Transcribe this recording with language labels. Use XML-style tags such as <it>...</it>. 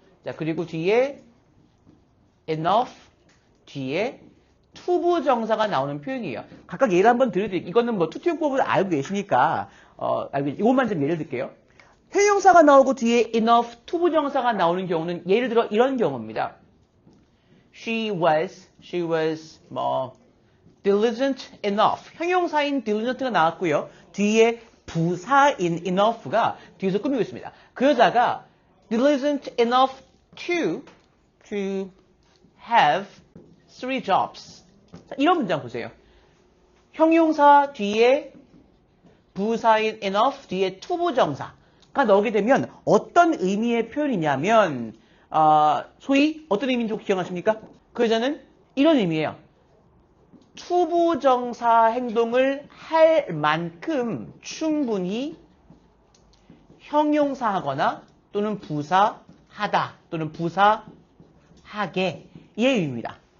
<ko>자, 그리고 뒤에 enough 뒤에 투부정사가 나오는 표현이에요. 각각 예를 한번 들려드릴게요. 이거는 뭐 투투용법을 알고 계시니까 이것만 좀 예를 들게요. 형용사가 나오고 뒤에 enough 투부정사가 나오는 경우는 예를 들어 이런 경우입니다.</ko> <en>She was 뭐 diligent enough.</en> <ko>형용사인 diligent가 나왔고요. 뒤에 부사인 enough가 뒤에서 꾸미고 있습니다. 그 여자가</ko> <en>diligent enough to have 3 jobs.</en> <ko>자, 이런 문장 보세요. 형용사 뒤에 부사인 enough 뒤에 투부정사가 나오게 되면 어떤 의미의 표현이냐면 소위 어떤 의미인지 혹시 기억하십니까? 그 여자는 이런 의미예요. 투부정사 행동을 할 만큼 충분히 형용사하거나 또는 부사하다 또는 부사하게 의 의미입니다.</ko>